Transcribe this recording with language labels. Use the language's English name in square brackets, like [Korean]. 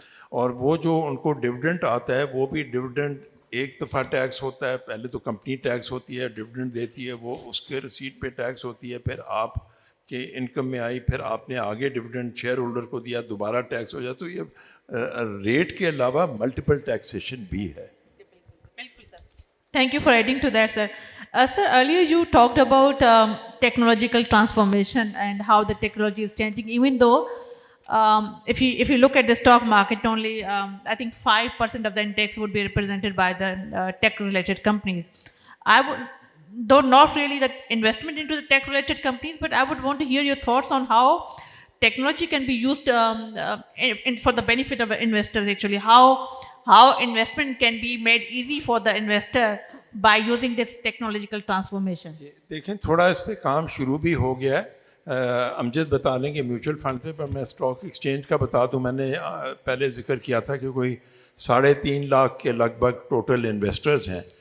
[Urdu] اور وہ جو ان کو ڈویڈنڈ آتا ہے وہ بھی ڈویڈنڈ ایک دفعہ ٹیکس ہوتا ہے. پہلے تو کمپنی ٹیکس ہوتی ہے, ڈویڈنڈ دیتی ہے, وہ اس کے رسیٹ پہ ٹیکس ہوتی ہے, پھر آپ کہ انکم میں آئی, پھر آپ نے آگے ڈویڈنڈ شیئر ہولڈر کو دیا, دوبارہ ٹیکس ہو جائے. تو یہ ریٹ کے علاوہ ملٹیپل ٹیکسیشن بھی ہے. [English] Thank you for adding to that, sir. Sir, earlier you talked about technological transformation and how the technology is changing. Even though if you look at the stock market, only I think 5% of the index would be represented by the tech-related companies. I would, though not really the investment into the tech-related companies, but I would want to hear your thoughts on how technology can be used for the benefit of investors. Actually, how investment can be made easy for the investor by using this technological transformation. [Urdu] دیکھیں تھوڑا اس پہ کام شروع بھی ہو گیا ہے. امجد بتا لیں کہ میوچل فنڈ پہ, پر میں اسٹاک ایکسچینج کا بتا دوں. میں نے پہلے ذکر کیا تھا کہ کوئی 3.5 لاکھ کے لگ بھگ ٹوٹل انویسٹرز ہیں.